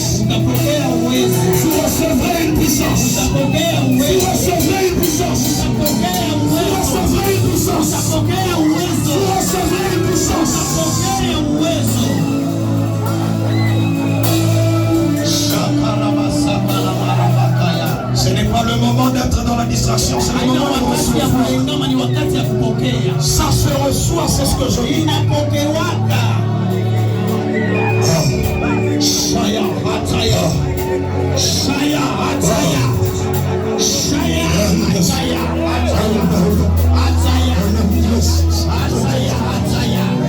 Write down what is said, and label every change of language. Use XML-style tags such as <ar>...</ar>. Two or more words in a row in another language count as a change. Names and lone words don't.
<sw>utapokea uwezo.</sw> <fr>Vous recevrez une puissance.</fr> <sw>Utapokea</sw> <fr>Vous</fr> <sw>uwezo.</sw> <fr>recevrez une puissance.</fr> <sw>Utapokea</sw> <fr>Vous</fr> <sw>uwezo.</sw> <fr>recevrez une puissance.</fr> <sw>Utapokea uwezo.</sw> <fr>Vous recevrez une puissance.</fr> <sw>Utapokea uwezo.</sw> <fr>Ce n'est pas le moment d'être dans la distraction, c'est le moment de recevoir. Ça se reçoit, c'est ce que je dis. Shaya Hataya. Shaya Hataya. Shaya Hataya. Hataya. Hataya. Hataya.</fr>